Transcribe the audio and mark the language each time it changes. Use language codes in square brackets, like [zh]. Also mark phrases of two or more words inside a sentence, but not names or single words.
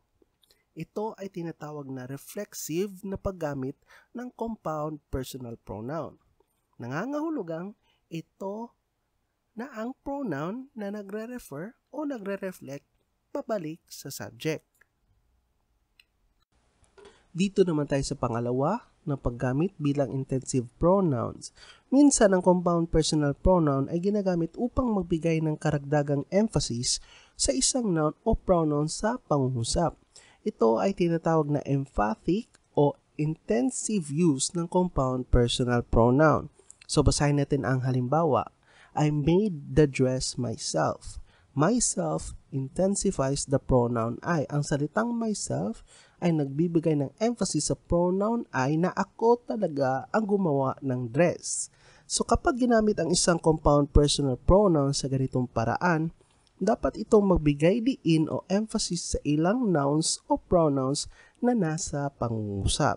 [tl] Ito ay tinatawag na reflexive na paggamit ng [en] compound personal pronoun. [tl] Nangangahulugang ito na ang pronoun na nagre-refer o nagre-reflect pabalik sa subject. Dito naman tayo sa pangalawa na paggamit bilang [en] intensive pronouns. [tl] Minsan ang [en] compound personal pronoun [tl] ay ginagamit upang magbigay ng karagdagang emphasis sa isang noun o pronoun sa pangungusap. Ito ay tinatawag na emphatic o [en] intensive use [tl] ng [en] compound personal pronoun. [tl] So basahin natin ang halimbawa. [en] I made the dress myself. Myself intensifies the pronoun I. [tl] Ang salitang myself ay nagbibigay ng emphasis sa [en] pronoun I [tl] na ako talaga ang gumawa ng dress. So kapag ginamit ang isang [en] compound personal pronoun [tl] sa ganitong paraan, dapat itong magbigay diin o emphasis sa ilang nouns o pronouns na nasa pangungusap.